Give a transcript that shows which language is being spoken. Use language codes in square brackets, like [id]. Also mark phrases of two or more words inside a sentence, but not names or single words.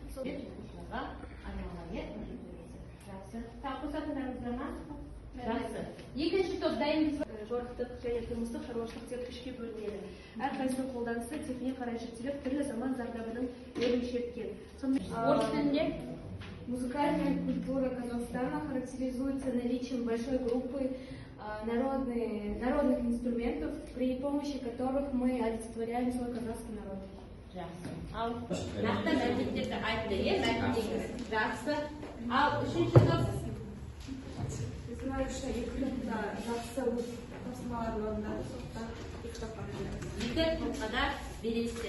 [kk] Жақсы. Тағы қосатындарыңыз бар ма? Жақсы. Екінші топ дайын. Жорықтық және тұрмыстық шаруашылық деп үшке бөлінеді. Әрқайсысының қолданысы типіне қарай жіктеліп, түрлі заман зардабының рөлін шерткен. Орыс тілінде [ru] Музыкальная культура Казахстана характеризуется наличием большой группы народных инструментов, при помощи которых мы олицетворяем свой казахский народ. [kk] Жақсы. Ал нақты мәліметтерді айтты, мәтіндегі. Жақсы. Ал үшінші топ. Біздің ойымызша екі топта жақсы өз тапсырмаларын орындады, сондықтан екі топқа береміз. Екі топқа да бересіздер.